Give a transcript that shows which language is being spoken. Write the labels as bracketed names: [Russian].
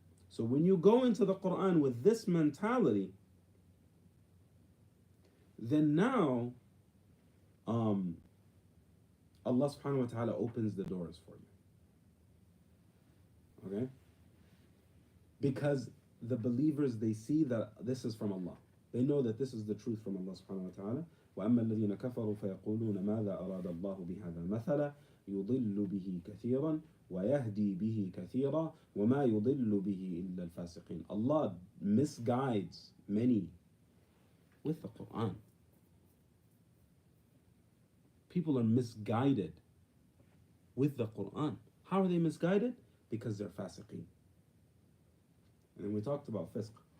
[English] So when you go into the Quran with this mentality, then now Allah subhanahu wa ta'ala opens the doors for you. Okay? Because the believers, they see that this is from Allah. They know that this is the truth from Allah subhanahu wa ta'ala. [Arabic] وَأَمَّا الَّذِينَ كَفَرُوا فَيَقُولُونَ مَاذَا أَرَادَ اللَّهُ بِهَذَا مَثَلًا. يضل به كثيرا ويهدي به كثيرا وما يضل به إلا الفاسقين. [English] Allah misguides many with the Quran. People are misguided with the Quran. How are they misguided? Because they're fasiqeen. And then we talked about fisq.